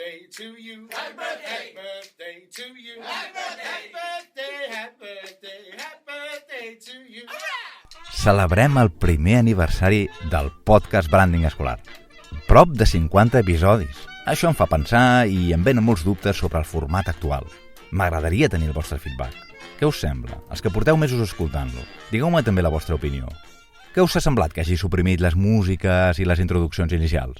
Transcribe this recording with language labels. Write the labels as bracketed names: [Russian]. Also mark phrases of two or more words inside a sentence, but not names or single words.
[English] to you. Happy birthday. Happy birthday to you. Happy birthday. Happy birthday. Happy birthday. Happy birthday to you. [Catalan] Celebrem el primer aniversari del podcast Branding Escolar. Prop de 50 episodis. Això em fa pensar i em venen molts dubtes sobre el format actual. M'agradaria tenir el vostre feedback. Què us sembla? Els que porteu mesos escoltant-lo. Digueu-me també la vostra opinió. Què us ha semblat que hagi suprimit les músiques i les introduccions inicials?